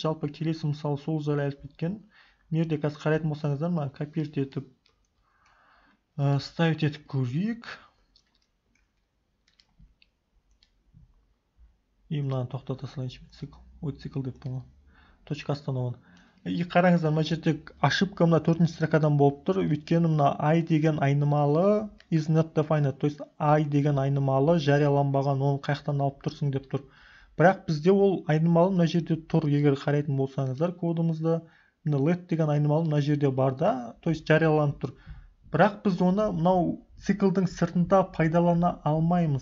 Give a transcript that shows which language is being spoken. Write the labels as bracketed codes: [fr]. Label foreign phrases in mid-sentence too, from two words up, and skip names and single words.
[kk] Жалпы келесі мысалы сол жайлы айтып кеткен. Мына жерде қазір қарайтын болсаңыздар, мына копировать етіп ставить етіп көрейік. И мынаны тоқтата салайыншы, цикл. Ой, цикл деп тұр ғой. [ru] Точка останован. [kk] И қараңыздар, мына жерде ошибка мына 4-ші строкадан болып тұр. Өйткені мына I деген айнымалы [en] is not defined. [ru] То есть [kk] I деген айнымалы жарияланбаған, оны қаяқтан алып тұрсың деп тұр. Бірақ бізде ол айнымалы мына жерде тұр. Егер қарайтын болсаңыздар кодымызда, мына let деген айнымалы мына жерде бар да, [ru] то есть [kk] жарияланып тұр. Бірақ біз оны мынау циклдың сыртында пайдалана алмаймыз.